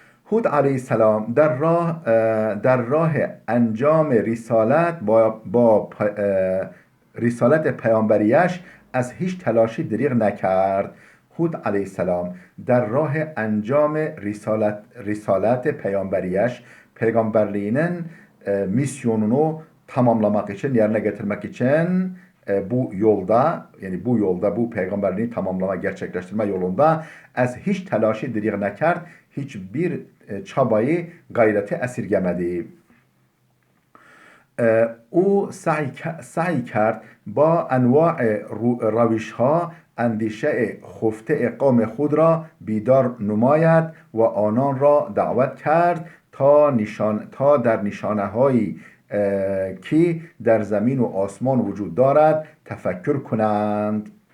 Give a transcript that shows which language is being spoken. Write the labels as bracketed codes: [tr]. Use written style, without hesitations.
[fa] Hud aleyhisselam در راه انجام رسالت با رسالت پیامبریش از هیچ تلاشی دریغ نکرد. [tr] Hud aleyhisselam [fa] در راه انجام رسالت پیامبریش, [tr] peygamberliğinin misyonunu tamamlamak için, yerine getirmek için bu yolda, bu peygamberliğini tamamlama, gerçekleştirme yolunda hiç [fa] telaşı diriğ nekerd, [tr] hiçbir çabayı, gayreti esirgemedi. [fa] او سعی کرد با انواع روش ها اندیشه خفته قوم خود را بیدار نماید و آنان را دعوت کرد تا در نشانه هایی که در زمین و آسمان وجود دارد تفکر کنند.